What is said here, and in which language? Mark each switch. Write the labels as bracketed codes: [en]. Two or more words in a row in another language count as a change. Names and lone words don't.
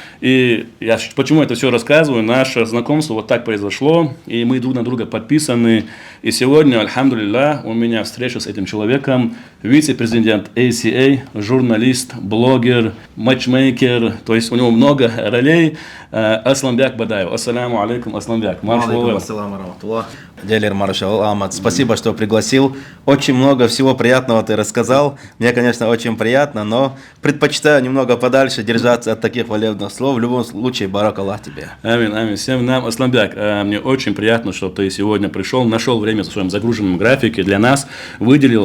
[ru] И я почему это все рассказываю? Наше знакомство вот так произошло, и мы друг на друга подписаны. И сегодня, альхамдулилля, у меня встреча с этим человеком, вице-президент ACA, журналист, блогер, матчмейкер, то есть у него много ролей. Асламбек Бадаев. [ar] السلام عليكم, Асламбек. عليكم السلام ورحمة الله. [ru] Дялир Маршал Ахмад, спасибо, что пригласил. Очень много всего приятного ты рассказал. Мне, конечно, очень приятно, но предпочитаю немного подальше держаться от таких хвалебных слов. В любом случае, [ar] بارك الله [ru] тебе. Амин, амин. Всем нам, Асламбек, мне очень приятно, что ты сегодня пришел, нашел время в своем загруженном графике для нас, выделил.